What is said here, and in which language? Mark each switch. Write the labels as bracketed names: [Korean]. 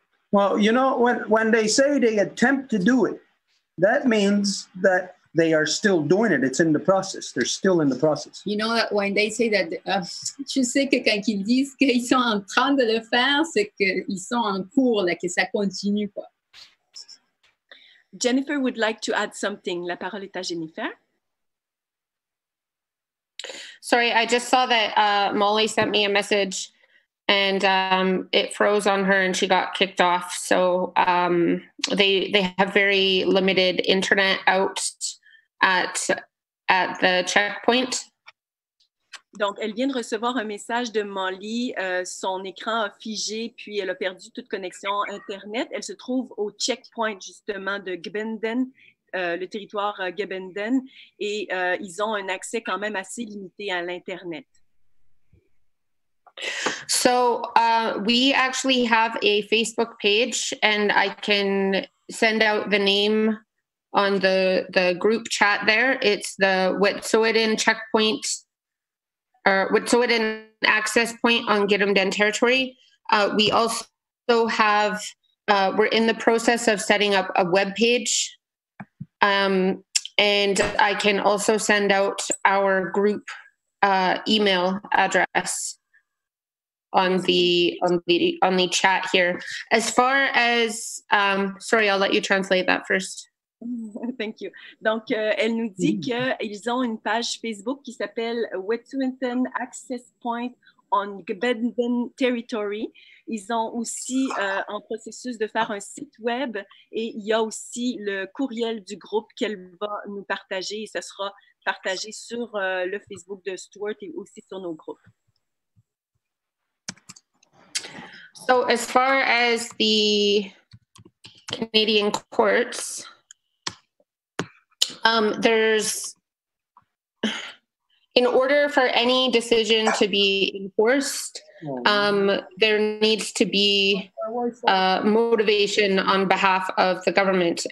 [English] Well, when they say they attempt to do it, that means that they are still doing it. It's in the process. They're still in the process. You know that when they say that, [French] tu sais que quand ils disent qu'ils sont en train de le faire, c'est qu'ils sont en cours, là, que ça continue, quoi. [English] Jennifer would like to add something. [French] La parole est à Jennifer. [English] Sorry, I just saw that Molly sent me a message and it froze on her and she got kicked off. So they have very limited internet out at the checkpoint. [French] Donc, elle vient de recevoir un message de Molly. Son écran a figé, puis elle a perdu toute connexion Internet. Elle se trouve au checkpoint, justement, de Gebenden, le territoire Gebenden, et ils ont un accès quand même assez limité à l'Internet. [English] So we actually have a Facebook page, and I can send out the name on the group chat there. It's the Wet'suwet'en checkpoint, or Wet'suwet'en access point on Gidimt'en territory. We also have, we're in the process of setting up a web page, and I can also send out our group email address. on the chat here. As far as sorry, I'll let you translate that first. Thank you. [French] Donc, elle nous dit qu'ils ont une page Facebook qui s'appelle Wet'suwet'en Access Point on Gbeden Territory. Ils ont aussi en processus de faire un site web et il y a aussi le courriel du groupe qu'elle va nous partager et ce sera partagé sur le Facebook de Stuart et aussi sur nos groupes. [English] So as far as the Canadian courts, there's, in order for any decision to be enforced, there needs to be motivation on behalf of the government.